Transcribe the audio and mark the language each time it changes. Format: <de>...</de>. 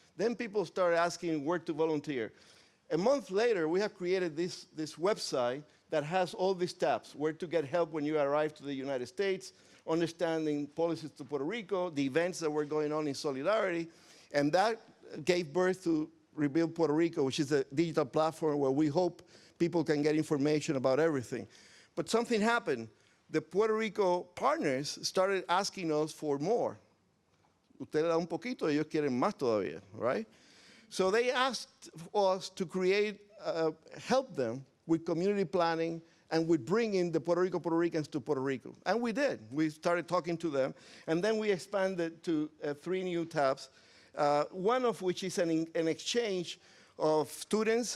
<en>Then people started asking where to volunteer. A month later, we have created this website that has all these tabs, where to get help when you arrive to the United States, understanding policies to Puerto Rico, the events that were going on in Solidarity, and that gave birth to Rebuild Puerto Rico, which is a digital platform where we hope people can get information about everything. But something happened. The Puerto Rico partners started asking us for more.</en> <es>Usted le da un poquito, ellos quieren más todavía, right?</es> <en>So they asked us to create, help them with community planning and with bringing the Puerto Ricans to Puerto Rico. And we did. We started talking to them. And then we expanded to 3 new tabs, one of which is an exchange of students.</en>